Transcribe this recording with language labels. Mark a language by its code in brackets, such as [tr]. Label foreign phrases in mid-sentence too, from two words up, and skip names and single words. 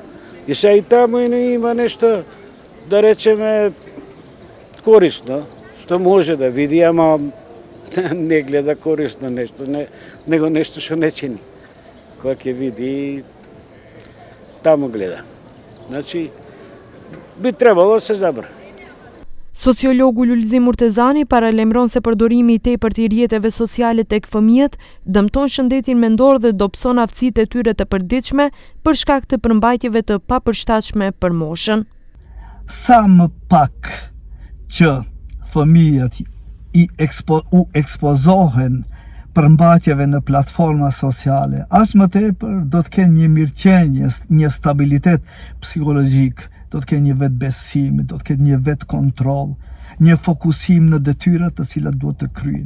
[mk] И сега и таму и не има нешто, да речеме, корисно, што може да види, ама не гледа корисно нешто, него нешто што не чини. Кога ќе види, таму гледа. [sr] Значи, би trebalo da se zabrani. [sq] Sociologu Lulzim Murtezani paralajmëron se përdorimi i tepërt i rrjeteve sociale tek fëmijët dëmton shëndetin mendor dhe dobëson aftësitë e tyre të përditshme për shkak të përmbajtjeve të papërshtatshme për moshën. Sa më pak që fëmijët u ekspozohen përmbajtjeve në platforma sociale, aq më tepër do të kenë një mirëqenie, një stabilitet psikologjik, do të kenë një vetë besim, do të kenë një vetë kontroll, një fokusim në detyrat të cilat duhet të kryen.